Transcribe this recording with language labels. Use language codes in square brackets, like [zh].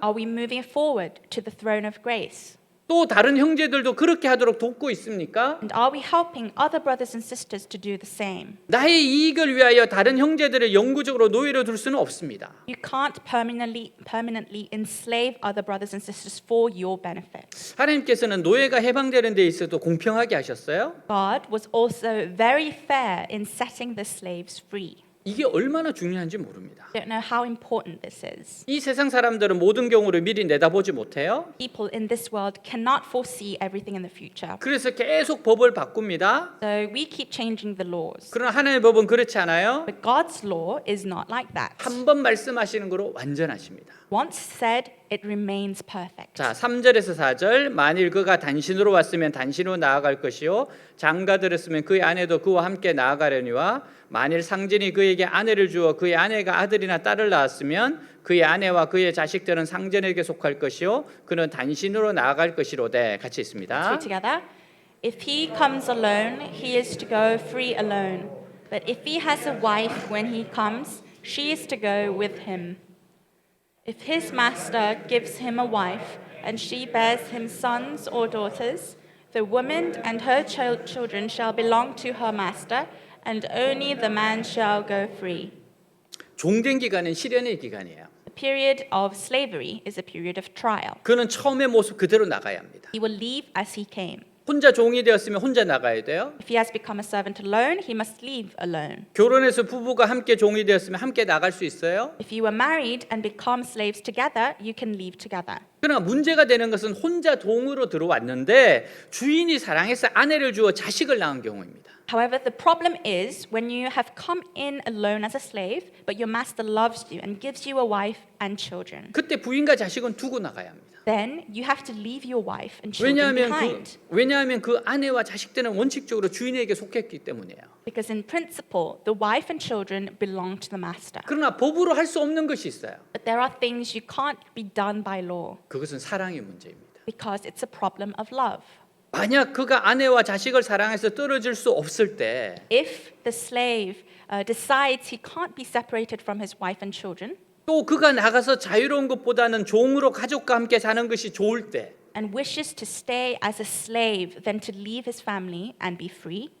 [en] Are we moving forward to the throne of grace? [ko] 또 다른 형제들도 그렇게 하도록 돕고 있습니까? [en] And are we helping other brothers and sisters to do the same? [ko] 나의 이익을 위하여 다른 형제들을 영구적으로 노예로 둘 수는 없습니다. [en] You can't permanently enslave other brothers and sisters for your benefit. [ko] 하나님께서는 노예가 해방되는 데 있어도 공평하게 하셨어요. [en] God was also very fair in setting the slaves free. [ko] 이게 얼마나 중요한지 모릅니다. [en] I don't know how important this is. [ko] 이 세상 사람들은 모든 경우를 미리 내다보지 못해요. [en] People in this world cannot foresee everything in the future. [ko] 그래서 계속 법을 바꿉니다. [en] So we keep changing the laws. [ko] 그러나 하나님의 법은 그렇지 않아요. [en] But God's law is not like that. [ko] 한 번 말씀하시는 거로 완전하십니다. [en] Once said, it remains perfect. [ko] 자, 3절에서 4절. 만일 그가 단신으로 왔으면 단신으로 나아갈 것이요 장가들었으면 그의 아내도 그와 함께 나아가려니와 만일 상전이 그에게 아내를 주어 그의 아내가 아들이나 딸을 낳았으면 그의 아내와 그의 자식들은 상전에게 속할 것이요 그는 단신으로 나아갈 것이로되. 같이 [en] Let's [ko] 있습니다. [en] read together. If he comes alone, he is to go free alone. But if he has a wife when he comes, she is to go with him. If his master gives him a wife, and she bears him sons or daughters, the woman and her children shall belong to her master, and only the man shall go free. [ko] 종된 기간은 시련의 기간이에요. [en] The period of slavery is a period of trial. [ko] 그는 처음의 모습 그대로 나가야 합니다. [en] He will leave as he came. [ko] 혼자 종이 되었으면 혼자 나가야 돼요. [en] If he has become a servant alone, he must leave alone. [ko] 결혼해서 부부가 함께 종이 되었으면 함께 나갈 수 있어요. [en] If you were married and become slaves together, you can leave together. [ko] 그러나 문제가 되는 것은 혼자 종으로 들어왔는데 주인이 사랑해서 아내를 주어 자식을 낳은 경우입니다. [en] However, the problem is when you have come in alone as a slave, but your master loves you and gives you a wife and children. [ko] 그때 부인과 자식은 두고 나가야 합니다. [en] Then you have to leave your wife and children behind. [ko] 왜냐하면 그 아내와 자식들은 원칙적으로 주인에게 속했기 때문이에요. [en] Because in principle, the wife and children belong to the master. [ko] 그러나 법으로 할 수 없는 것이 있어요. [en] But there are things you can't be done by law [ko] 그것은 사랑의 문제입니다. [en] because it's a problem of love. [ko] 만약 그가 아내와 자식을 사랑해서 떨어질 수 없을 때 [en] If the slave decides he can't be separated from his wife and children, [ko] 또 그가 나가서 자유로운 것보다는 종으로 가족과 함께 사는 것이 좋을 때 [en] and wishes to stay as a slave than to leave his family and be free,